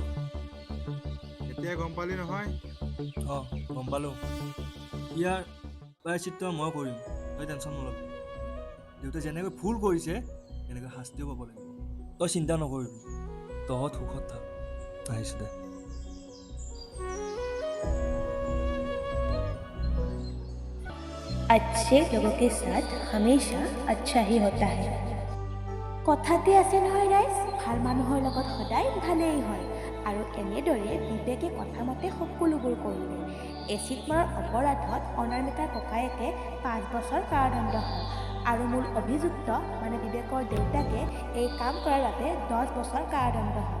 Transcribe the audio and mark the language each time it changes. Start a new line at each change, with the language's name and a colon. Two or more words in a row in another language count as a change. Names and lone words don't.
Assamese: এতিয়া গম পালি নহয়? গম পালোঁ। ইয়াৰ প্ৰায়শ্চিত্ত মই কৰিম, তই টেনশ্যন নল'বি। দেউতাই যেনেকৈ ভুল কৰিছে তেনেকৈ শাস্তিও পাব লাগিব। তই চিন্তা নকৰিবি, তহঁত সুখত থাক। আহিছোঁ দে।
Hindi: अच्छे लोगों के साथ हमेशा अच्छा ही होता है।
Assamese: কথাতে আছে নহয় ৰাইজ, ভাল মানুহৰ লগত সদায় ভালেই হয়। আৰু এনেদৰে বিবেকে কথা মতে সকলোবোৰ কৰিলে। এচিড মৰাৰ অপৰাধত অনামিকাৰ ককায়েকে 5 বছৰ কাৰাদণ্ড হয় আৰু মূল অভিযুক্ত মানে বিবেকৰ দেউতাকে এই কাম কৰাৰ বাবে 10 বছৰ কাৰাদণ্ড হয়।